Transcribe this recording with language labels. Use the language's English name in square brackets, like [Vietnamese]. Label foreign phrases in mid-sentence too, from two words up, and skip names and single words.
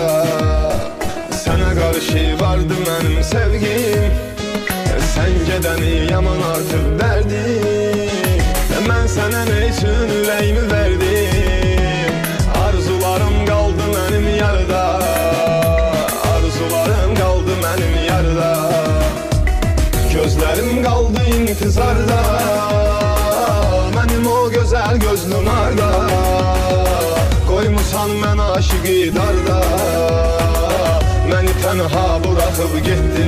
[Azerbaijani] Sənə qarşı vardı mənim sevgim, sən gedəni yaman artıq dərdim. Mən sənə nə üçün ürəyimi verdim, arzularım qaldı mənim yarıda, arzularım qaldı mənim yarıda. [Turkish] Gözlerim kaldı intizarda, benim o güzel gözlüm arda. [Azerbaijani] Koymusan mən aşıqı darda, məni tənha bırakıp gittin.